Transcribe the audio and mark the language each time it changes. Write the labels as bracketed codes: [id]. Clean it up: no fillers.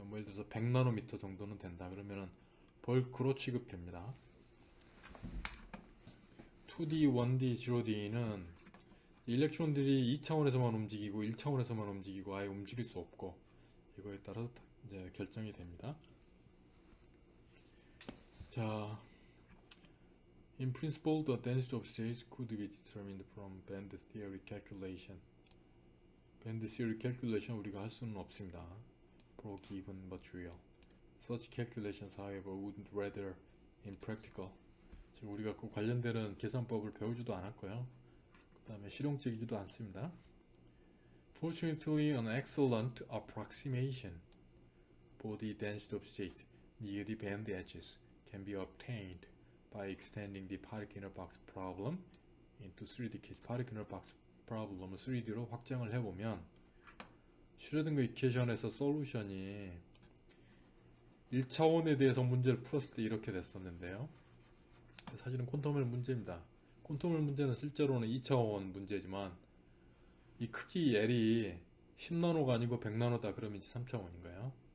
[ko] 예를 들어서 100나노미터 정도는 된다. 그러면은 벌크로 취급됩니다. 2D, 1D, 0D는 일렉트론들이 2차원에서만 움직이고 1차원에서만 움직이고 아예 움직일 수 없고 이거에 따라서 이제 결정이 됩니다. [en] 자, in principle, the density of states could be determined from band theory calculation. band theory calculation [ko] 우리가 할 수는 없습니다. [en] for given material. Such calculations, however, would rather impractical. [ko] 지금 우리가 그 관련되는 계산법을 배우지도 않았고요. 그 다음에 실용적이지도 않습니다. [en] Fortunately, an excellent approximation for the density of state near the band edges can be obtained by extending the particle box problem into 3D case. [ko] particle box problem을 3D로 확장을 해보면 슈레딩거 이퀘이션에서 솔루션이 1차원에 대해서 문제를 풀었을 때 이렇게 됐었는데요. 사실은 콘텀의 문제입니다. 콘텀의 문제는 실제로는 2차원 문제지만 이 크기 L이 10나노가 아니고 100나노다 그러면 이제 3차원인가요?